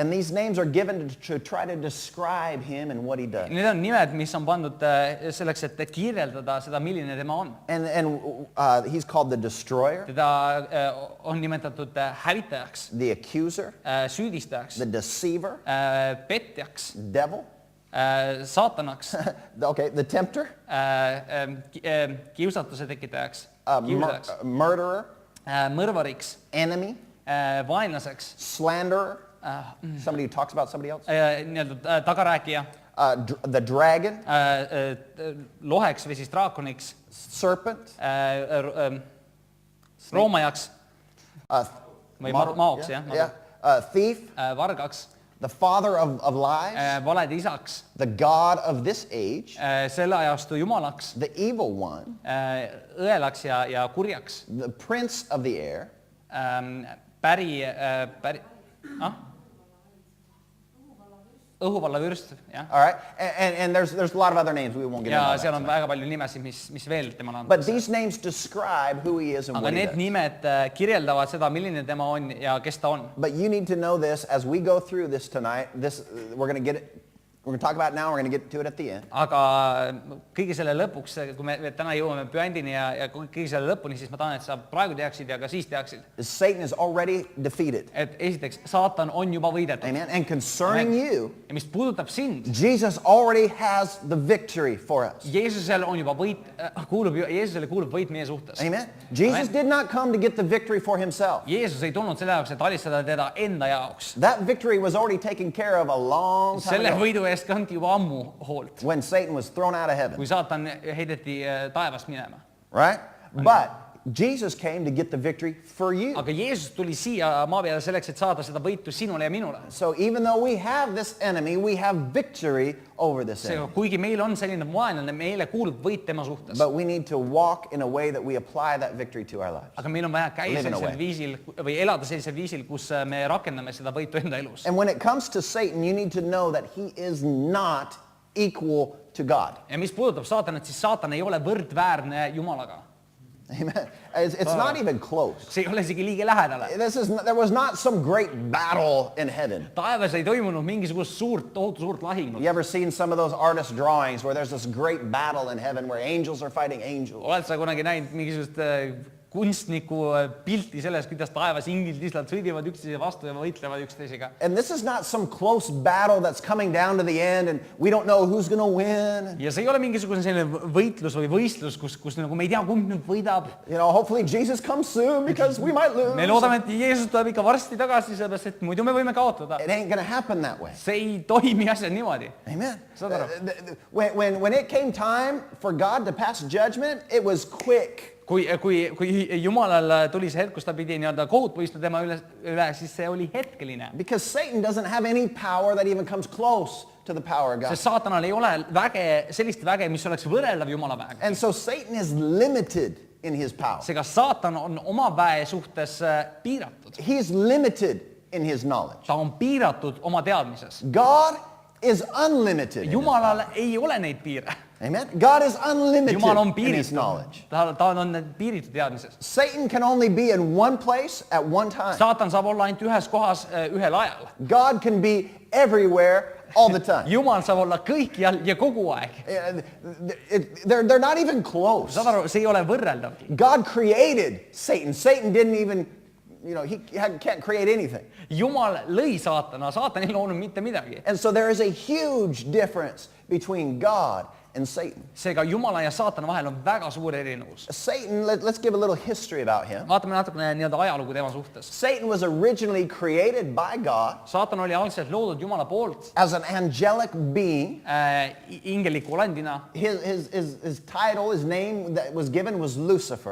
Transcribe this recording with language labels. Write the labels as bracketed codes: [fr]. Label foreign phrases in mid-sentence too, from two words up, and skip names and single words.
[en] And these names are given to try to describe him and what he does. [et] Need on nimed, mis on pandud selleks, et kirjeldada seda, milline tema on. [en] And he's called the destroyer, [et] Teda on nimetatud hävitajaks, [en] the accuser, [et] süüdistajaks, [en] the deceiver, [et] petjaks, [en] devil, [et] saatanaks, [en] okay, the tempter, [et] kiusatuse tekitajaks, [en] murderer, [et] mõrvariks, [en] enemy, [et] vaenlaseks, [en] slanderer, somebody who talks about somebody else, [et] nii-öelda tagarääkija, [en] the dragon, [et] loheks või siis draakoniks, [en] serpent, [et] roomajaks või maoks, [en] thief, [et] vargaks, [en] the father of lies, [et] valede isaks, [en] the god of this age, [et] selle ajastu jumalaks, [en] the evil one, [et] õelaks ja kurjaks, [en] the prince of the air, [et] õhuvallavürst, jah. [en] all right, and there's a lot of other names we won't get [et] Ja [en] into. [et] seal on väga palju nimesid, mis veel temale [en] But [et] antakse. [en] these names describe who he is and [et] Aga [en] what he [et] need [en] does. [et] nimed kirjeldavad seda, milline tema on ja kes ta on. [en] But you need to know this as we go through this tonight. We're going to talk about it now. We're going to get to it at the end. [et] Aga kõige selle lõpuks, kui me täna jõuame püandini ja kõige selle lõpuni, siis ma tahan, et sa praegu teaksid ja ka siis teaksid. [en] Satan is already defeated. [et] Et esiteks, saatan on juba võidetud. [en] Amen. And concerning you, [et] Ja mis puudutab sind, [en] Jesus already has the victory for us. [et] Jeesusele on juba Jeesusele kuulub võit meie suhtes. [en] Amen. Jesus did not come to get the victory for himself. [et] Jeesus ei tulnud selle jaoks, et alistada teda enda jaoks. [en] That victory was already taken care of a long time [et] Selle [en] ago [et] võidu eest kanti juba ammu hoolt, [en] when Satan was thrown out of heaven. [et] kui saatan heideti taevast minema. [en] Right? But Jesus came to get the victory for you. [et] Aga Jeesus tuli siia maa peale selleks, et saada seda võitu sinule ja minule. [en] So even though we have this enemy, we have victory over this [et] Seega, [en] enemy. [et] kuigi meil on selline vaenlane, meile kuulub võit tema suhtes. [en] But we need to walk in a way that we apply that victory to our lives. [et] Aga meil on vaja käia [en] Live in a [et] sellisel [en] way. [et] viisil või elada sellisel viisil, kus me rakendame seda võitu enda elus. [en] And when it comes to Satan, you need to know that he is not equal to God. [et] Ja mis puudutab saatanat, siis saatan ei ole võrdväärne Jumalaga. [en] Amen. It's not even close. [et] See ei ole isegi liige lähedale. [en] There was not some great battle in heaven. [et] Taevas ei toimunud mingisugust tohutu suurt lahingut. [en] You ever seen some of those artist drawings where there's this great battle in heaven where angels are fighting angels? [et] Oled sa kunagi näinud mingisugust kunstniku pilti selles, kuidas taevas inglid lihtsalt sõidivad üksteise vastu ja võitlevad üksteisega. [en] And this is not some close battle that's coming down to the end and we don't know who's going to win. [et] Ja see ei ole mingisugune selline võitlus või võistlus, kus nagu me ei tea, kumb nüüd võidab. [en] You know, hopefully Jesus comes soon because we might lose. [et] Me loodame, et Jeesus tuleb ikka varsti tagasi, sellepärast, et muidu me võime kaotada. [en] It ain't going to happen that way. [et] See ei toimi asjad niimoodi. [en] Amen. [et] Saad aru? [en] When it came time for God to pass judgment, it was quick. [et] Kui Jumalal tuli see hetk, kus ta pidi nii-öelda kohut võistma tema üle, siis see oli hetkeline. [en] Because Satan doesn't have any power that even comes close to the power of God. [et] Sest saatanal ei ole sellist väge, mis oleks võrreldav Jumala väega. [en] And so Satan is limited in his power. [et] Seega saatan on oma väe suhtes piiratud. [en] He's limited in his knowledge. [et] Ta on piiratud oma teadmises. [en] God is unlimited. [et] Jumalal ei ole neid piire. [en] Amen. God is unlimited [et] Jumal on [en] in his [et] piiritud. [en] knowledge. [et] Ta on piiritud teadmises. [en] Satan can only be in one place at one time. [et] Saatan saab olla ainult ühes kohas ühel ajal. [en] God can be everywhere all the time. [et] Jumal saab olla kõikjal ja kogu aeg. [en] They're not even close. [et] Saad aru, see ei ole võrreldavgi. [en] God created Satan. Satan didn't even, he can't create anything. [et] Jumal lõi saatana, saatan ei loonud mitte midagi. [en] And so there is a huge difference between God and Satan. [et] Seega Jumala ja saatana vahel on väga suur erinevus. [en] Satan, let's give a little history about him. [et] Vaatame natukene nii-öelda ajalugu tema suhtes. [en] Satan was originally created by God [et] Saatan oli algselt loodud Jumala poolt [en] as an angelic being. [et] ingeliku olendina. [en] His title, his name that was given was Lucifer.